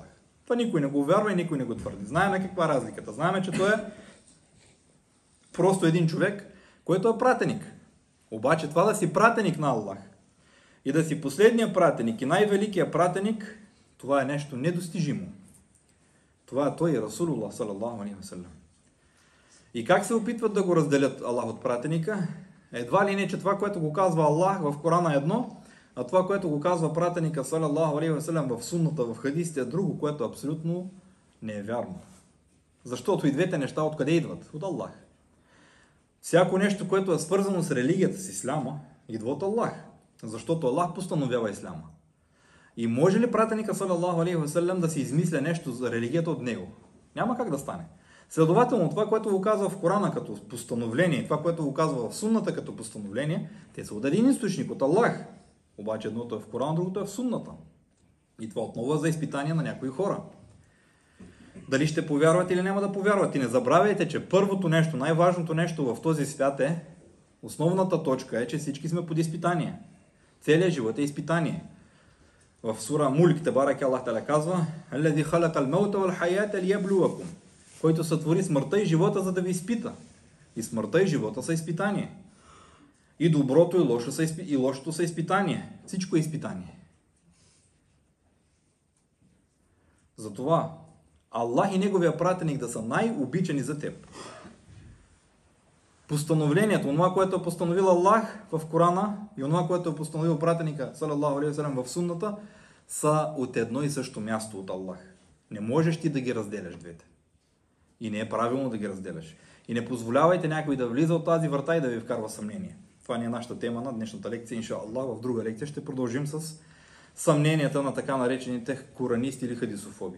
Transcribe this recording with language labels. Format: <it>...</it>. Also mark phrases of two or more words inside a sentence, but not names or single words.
<bg>Това никой не го вярва и никой не го твърди. Знаеме каква е разликата. Знаеме, че той е просто един човек, който е пратеник. Обаче това да си пратеник на Аллах и да си последния пратеник и най-великия пратеник, това е нещо недостижимо. Това е той,</bg> <ar>رسول الله صلى الله عليه وسلم.</ar> <bg>И как се опитват да го разделят Аллах от пратеника? Едва ли не, че това, което го казва Аллах в Корана е едно, а това, което го казва пратеника,</bg> <ar>صلى الله عليه وسلم,</ar> <bg>в сунната, в хадисите е друго, което абсолютно не е вярно. Защото и двете неща откъде идват? От Аллах. Всяко нещо, което е свързано с религията с исляма, идва от Аллах. Защото Аллах постановява исляма. И може ли пратеника,</bg> <ar>صلى الله عليه وسلم,</ar> <bg>да си измисля нещо за религията от него? Няма как да стане. Следователно, това, което го казва в Корана като постановление, това, което го казва в сунната като постановление, те са от един източник, от Аллах. Обаче едното е в Корана, другото е в сунната. И това отново е за изпитание на някои хора. Дали ще повярват или няма да повярват. И не забравяйте, че първото нещо, най-важното нещо в този свят е, основната точка е, че всички сме под изпитание. Целият живот е изпитание. В сура Мульк, Тебарак</bg> <ar>الله تعالى</ar> <bg>казва:</bg> <ar>"الذي خلق الموت والحياة ليبلوكم",</ar> <bg>който сътвори смъртта и живота, за да ви изпита. И смъртта и живота са изпитание. И доброто и лошото са изпитание. Всичко е изпитание. Затова Аллах и Неговия пратеник да са най-обичани за теб. Постановлението, онова, което е постановил Аллах в Корана и онова, което е постановил пратеника,</bg> <ar>صلى الله عليه وسلم,</ar> <bg>в сунната, са от едно и също място от Аллах. Не можеш ти да ги разделяш двете. И не е правилно да ги разделяш. И не позволявайте някой да влиза от тази врата и да ви вкарва съмнение. Това не е нашата тема на днешната лекция,</bg> <ar>إن شاء الله.</ar> <bg>В друга лекция ще продължим с съмненията на така наречените коранисти или хадисофоби.</bg>